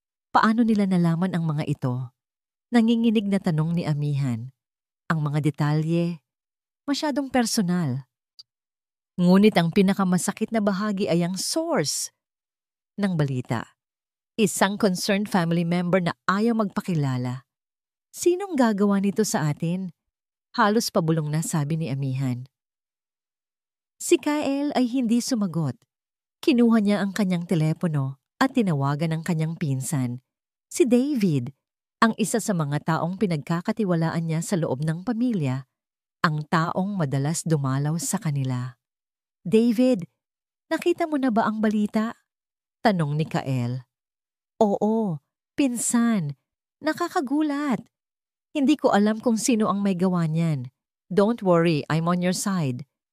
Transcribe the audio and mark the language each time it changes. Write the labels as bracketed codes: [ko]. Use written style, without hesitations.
[tl] Paano nila nalaman ang mga ito? Nanginginig na tanong ni Amihan. Ang mga detalye, masyadong personal. Ngunit ang pinakamasakit na bahagi ay ang source ng balita. Isang concerned family member na ayaw magpakilala. Sinong gagawa nito sa atin? Halos pabulong na sabi ni Amihan. Si Kael ay hindi sumagot. Kinuha niya ang kanyang telepono at tinawagan ang kanyang pinsan, si David, ang isa sa mga taong pinagkakatiwalaan niya sa loob ng pamilya, ang taong madalas dumalaw sa kanila. David, nakita mo na ba ang balita? Tanong ni Kael. Oo, pinsan. Nakakagulat. Hindi ko alam kung sino ang may gawa niyan. [en] Don't worry, I'm on your side.